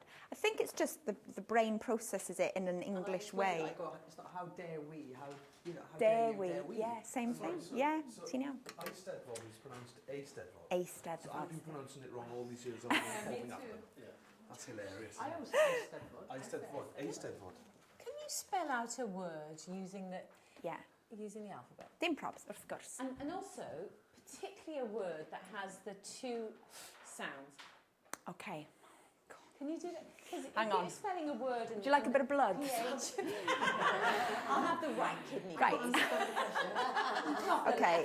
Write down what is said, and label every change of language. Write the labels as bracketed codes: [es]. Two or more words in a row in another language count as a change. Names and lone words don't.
[en] I think it's just the brain processes it in an English way. It's not how dare we, how Dare you, we? dare we. Yeah, same thing. Yeah, see now. Eisteddfod is pronounced Eisteddfod. A So I've Steddfod. been pronouncing it wrong all these years. I've been holding up. That's hilarious. I always say Steddfod. Eisteddfod. Eisteddfod. Can you spell out a word using the Yeah. alphabet? [cy] Dim probs, wrth gwrs. [en] And also, particularly a word that has the two sounds. Okay. Can you do that? Because Hang if on. you're spelling a word and Do you like a bit of blood? PH, I'll have the right kidney. Right. Okay.